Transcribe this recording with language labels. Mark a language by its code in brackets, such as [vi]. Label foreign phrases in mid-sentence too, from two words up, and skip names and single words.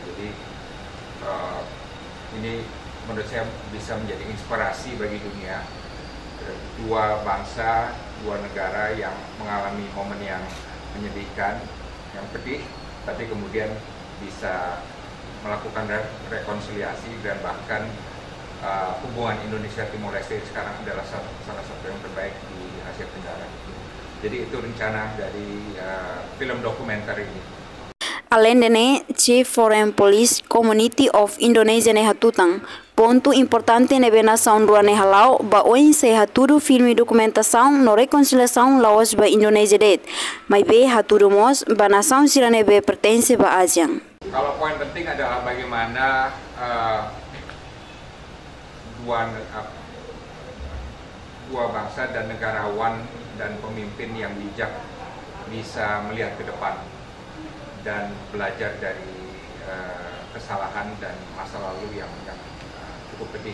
[id] Jadi ini menurut saya bisa menjadi inspirasi bagi dunia, dua bangsa, dua negara yang mengalami momen yang menyedihkan, yang pedih, tapi kemudian bisa melakukan rekonsiliasi dan bahkan hubungan Indonesia Timor-Leste sekarang adalah salah satu yang terbaik di Asia Tenggara. Jadi itu rencana dari film dokumenter ini. [tet] Além de Chief Foreign Policy Community of Indonesia ne hatutang, ponto importante ne nação rua ne halau ba oin se haturu filme documentação no reconciliação laos ba Indonesia det, mai be haturu mos ba nação sirane be pertence ba ASEAN. [id] Kalau poin penting adalah bagaimana dua bangsa dan negarawan dan pemimpin yang bijak bisa melihat ke depan dan belajar dari kesalahan dan masa lalu yang cukup pedih.